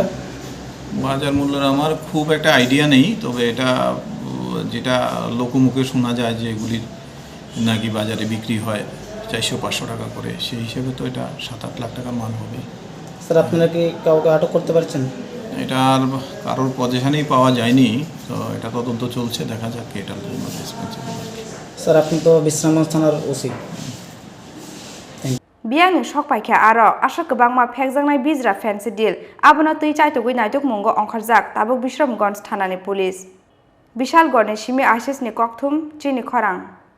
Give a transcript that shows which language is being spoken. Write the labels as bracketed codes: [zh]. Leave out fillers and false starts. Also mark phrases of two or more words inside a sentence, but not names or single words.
[bn] বাজার মূল্যের আমার খুব একটা আইডিয়া নেই তবে এটা যেটা লোকমুখে শোনা যায় যে এগুলির নাকি বাজারে বিক্রি হয় 400-500 টাকা করে সেই হিসেবে তো এটা 7-8 লাখ টাকার মাল হবে স্যার আপনারা কি কাউকে আটক করতে পারছেন এটা আর কারোর পজিশনেই পাওয়া যায়নি তো এটা তদন্ত চলছে দেখা যাক এটার জন্য রেসপন্সিবল স্যার আপনি তো বিশ্রামগঞ্জ থানার ওসি [trp] Biangni Shokpaikha Aro Asha Kebangma Phekjaknai Bijra Phensedyl Abono Tui Chaitogui Naituk Mungo Ongkhorjak Tabuk Bishramganj Thanani Police Bishalgorni Shimi Ashisni Kokthum Chini Khorang